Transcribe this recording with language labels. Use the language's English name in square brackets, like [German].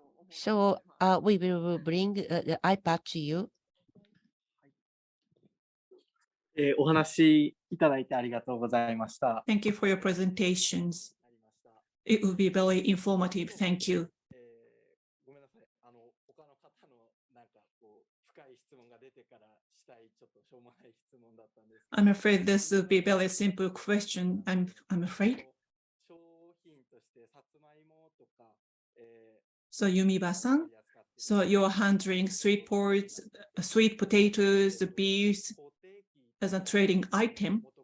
[English] So we will bring the iPad to you. [Japanese] お話いただいてありがとうございました。 [English] Thank you for your presentations. It will be very informative. Thank you. [Japanese] ごめんなさい。他の方のなんかこう深い質問が出てからしたいちょっとしょうもない質問だったんですけど。 [English] I'm afraid this will be a very simple question. I'm afraid. [Japanese] 商品としてさつまいもとか、 [English] So Yumiba-san, so you're handling sweet potatoes, beef as a trading item.